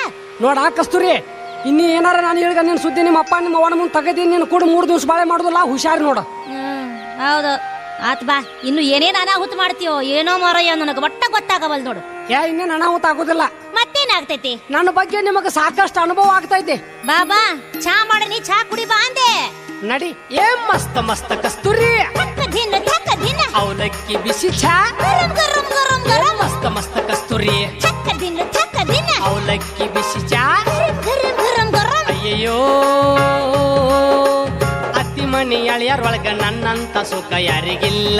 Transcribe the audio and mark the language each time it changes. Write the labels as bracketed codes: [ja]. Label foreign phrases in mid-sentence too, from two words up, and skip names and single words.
[kn] ನೋಡ ಕಸ್ತೂರಿ, ಇನ್ನು ಏನಾರ ನಾನು ಹೇಳ್ಗ ನಿನ್ ಸುದ್ದಿ ನಿಮ್ಮ ಅಪ್ಪ ನಿಮ್ಮ ಅವನ ಮುಂದೆ ತೆಗೆದಿ ನೀನು ಕೂಡ 3 ದಿವಸ ಬಾಳೆ ಮಾಡುದಿಲ್ಲ. ಹುಷಾರಿ ನೋಡ. ಹೌದು ಆತ್ ಬಾ. ಇನ್ನು ಏನೇನ್ ಅನಾಹುತ ಮಾಡ್ತೀಯೋ ಏನೋ ಮಾರಯ್ಯ, ನನಗೆ ಒಟ್ಟ ಗೊತ್ತಾಗವಲ್ ನೋಡು. ಇನ್ನೇನು ಅನಾಹುತ ಆಗೋದಿಲ್ಲ. ಮತ್ತೇನಾಗ್ತೈತಿ? ನನ್ನ ಬಗ್ಗೆ ನಿಮಗೆ ಸಾಕಷ್ಟು ಅನುಭವ ಆಗ್ತೈತಿ. ಬಾಬಾ ಚಾ ಮಾಡನಿ, ಚಾ ಕುಡಿ ಬಾ ಅಂದೆ. ನಡಿ. ಮಸ್ತ್ ಕಸ್ತೂರಿ. ಅವಲಕ್ಕಿ ಬಿಸಿ ಚಾ. ಮಸ್ತ್ ಕಸ್ತೂರಿ. ಅವಲಕ್ಕಿ ಬಿಸಿ ಚಾ. ಅಯ್ಯಯ್ಯೋ, ಅತ್ತಿ ಮನಿ ಅಳಿಯಾರೊಳಗ ನನ್ನಂತ ಸುಖ ಯಾರಿಗಿಲ್ಲ.